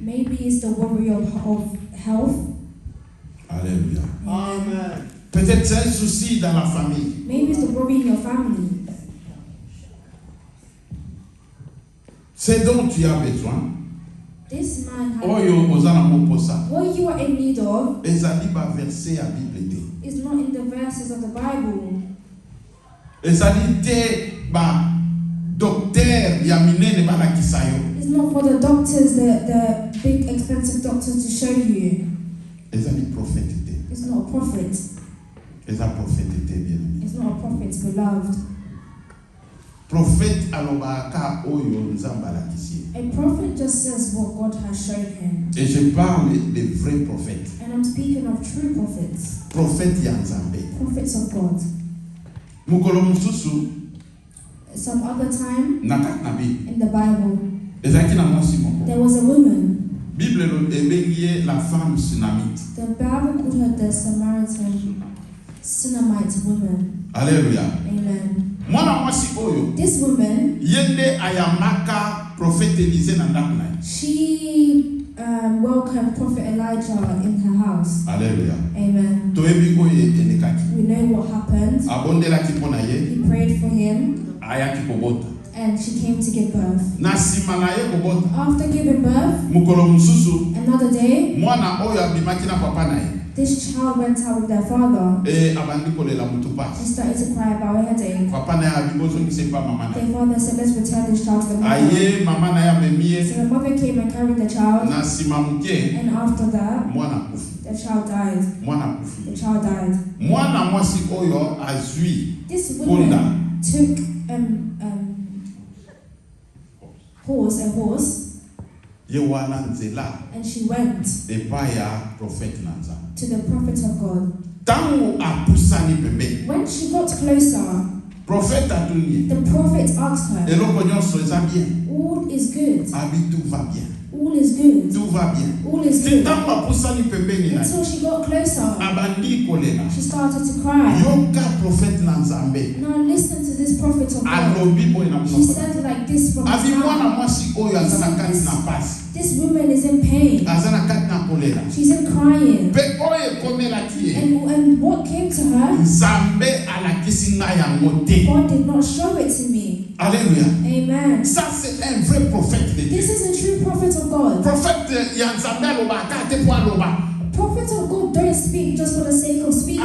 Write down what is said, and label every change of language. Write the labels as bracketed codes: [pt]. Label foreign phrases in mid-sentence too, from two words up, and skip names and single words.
[en] Maybe it's the worry of health. [fr] Alléluia. [en] Amen. [fr] Peut-être c'est un souci dans la famille. [en] Maybe it's the worry in your family. [fr] Ce dont tu as besoin, [en] This man had [ln] oyo oza na moposa, [en] what you are in need of [ln] ezali ba verset ya Bible te. [en] is not in the verses of the Bible. [ln] Ezali te ba docteur ya minene balakisa yo. [en] It's not for the doctors, the big expensive doctors to show you. [ln] Ezali prophète te. [en] It's not a prophet. [ln] Eza prophète te [fr] bien aimé. [en] It's not a prophet, beloved. [ln] Prophète alobaka oyo nzambe alakisi. [en] A prophet just says what God has shown him. [fr] Et je parle des vrais prophètes. [en] And I'm speaking of true prophets, [ln] Prophète ya nzambe. [en] prophets of God. [ln] Mokolo mosusu [en] Some other time [ln] na kati na Bible [en] in the Bible, [ln] ezalaki na mwasi moko. [en] there was a woman. [ln] Bible ebengi ye [fr] la femme sunamite. [en] The Bible called her the Samaritan Sunamite woman. [ln] Alléluia. [en] Amen. [ln] Mwana mwasi oyo [en] This woman, [ln] yende ayamaka prophète Élisée na ndako na ye. [en] she welcomed Prophet Elijah in her house. [ln] Alléluia. [en] Amen. [ln] Toyebi oyo elekaki. [en] We know what happened. [ln] Abondelaki mpo na ye, [en] He prayed for him, [ln] ayaki kobota. [en] and she came to give birth. [ln] Na nsima na ye kobota, [en] After giving birth, [ln] mokolo mosusu [en] another day, [ln] mwana oyo abimaki na papa na ye [en] this child went out with their father [ln] abandi kolela mutu [en] and [ln] pasi. [en] started to cry about a headache. [ln] Papa na ye abibozongisa epa mama na [en] Their [ln] ye. [en] father said, let's return this child to the mother. [ln] Aye mama na ye amemi ye, [en] So the mother came and carried the child, [ln] na nsima moke [en] and after that, [ln] mwana kufi. [en] the child died. [ln] Mwana kufi. [en] The child died. [ln] Mwana mwasi oyo azwi [en] This [ln] Punda. [en] woman took a horse, [ln] ye wana nzela [en] and she went [ln] epai ya prophète na nzambe. [en] to the prophet of God. [ln] Tango apusani pembeni, [en] When she got closer, [ln] prophète atuni [en] the prophet asked her, [ln] eloko nyonso eza bien. [en] all is good, [fr] Abi tout va bien. [en] all is good, [fr] Tout va bien. [en] all is [ln] Ti [en] good. [ln] tango apusani pembeni na ye, [en] Until she got closer, [ln] abandi kolela. [en] she started to cry. [ln] Yoka prophète na nzambe [en] Now listen to this prophet of God. [ln] alobi boye na [en] She [ln] monoko. [en] said like this from [ln] Abi [en] his [ln] mwana [en] mouth. [ln] mwasi oyo aza na kati na pasi, [en] This woman is in pain. [ln] aza na kati na kolela. [en] She's in crying. [ln] Mpe oyo ekomelaki ye, [en] And what came to her, [ln] nzambe alakisi ngai yango te. [en] God did not show it to me. [ln] Alléluia. [en] Amen. [fr] Ça c'est un vrai prophète de Dieu. [en] This is a true prophet of God. [ln] Prophète ya nzambe alobaka te mpo aloba. [en] Prophets of God don't speak just for the sake of speaking.